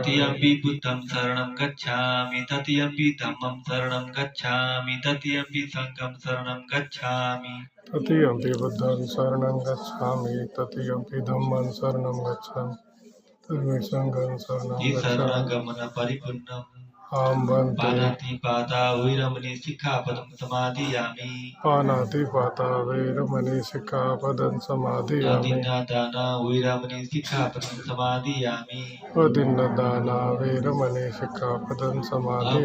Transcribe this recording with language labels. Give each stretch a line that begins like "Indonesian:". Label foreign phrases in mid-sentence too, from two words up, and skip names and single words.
Pali: तृतीयंपि बुद्धं शरणं गच्छामि तृतीयंपि धम्मं शरणं गच्छामि तृतीयंपि संघं शरणं गच्छामि। तृतीयंपि बुद्धं शरणं गच्छामि तृतीयंपि धम्मं शरणं गच्छामि तृतीयंपि संघं शरणं गच्छामि। शरणगमन परिपूर्णम् अहं भन्ते। पानातिपाता वैरमणि सिक्खापदं समादियामि। पानातिपाता वैरमणि सिक्खापदं समादियामि। अदिन्नदाना वैरमणि सिक्खापदं समादियामि। अदिन्नदाना वैरमणि सिक्खापदं समादियामि।